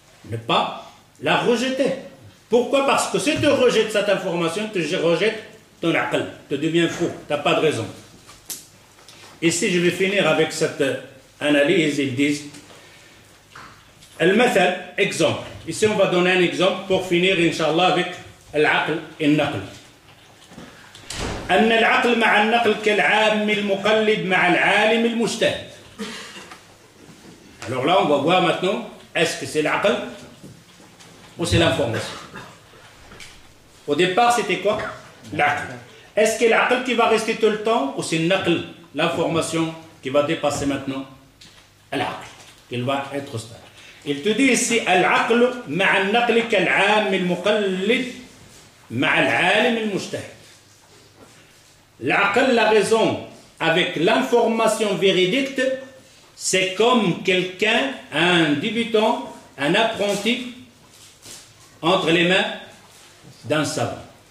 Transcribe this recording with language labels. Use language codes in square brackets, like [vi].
[fr] Ne pas la rejeter. Pourquoi? Parce que si tu rejettes cette information, tu rejettes ton aql. Tu deviens fou. Tu n'as pas de raison. Ici, je vais finir avec cette analyse. Ils disent Al-Mathal, exemple. Ici, on va donner un exemple pour finir, Inch'Allah, avec l'aql et l'naql. [ar] أن العقل مع النقل كالعام المقلد مع العالم المجتهد. [fr] Alors là, on va voir maintenant, est-ce que c'est l'aql ou c'est l'information? Au départ, c'était quoi? L'aql. Est-ce que l'aql qui va rester tout le temps ou c'est l'naql, l'information qui va dépasser maintenant l'aql, qu'il va être stable? Il te dit ici, [ar] العقل مع النقل كالعام المقلد مع العالم المجتهد. [fr] L'aql, la raison, avec l'information véridique, c'est comme quelqu'un, un débutant, un apprenti, entre les mains d'un savant.